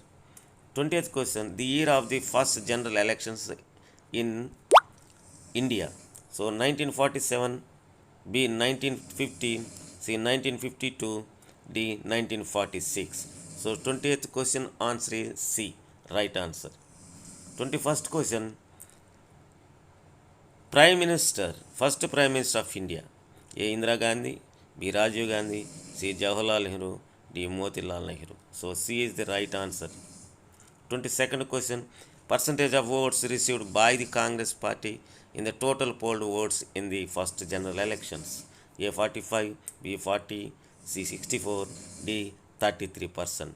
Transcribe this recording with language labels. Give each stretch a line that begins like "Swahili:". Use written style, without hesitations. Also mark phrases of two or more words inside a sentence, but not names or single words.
English: 20th question, the year of the first general elections in India. So 1947, B, 1950, C, 1952, D, 1946. So 20th question answer is C, right answer. 21st question, Prime Minister, first Prime Minister of India. A, Indira Gandhi. B, Rajiv Gandhi. C, Jawaharlal Nehru. D, Motilal Nehru. So C is the right answer. 22nd question, percentage of votes received by the Congress party in the total polled votes in the first general elections. A, 45, B, 40, C, 64, D, 33%.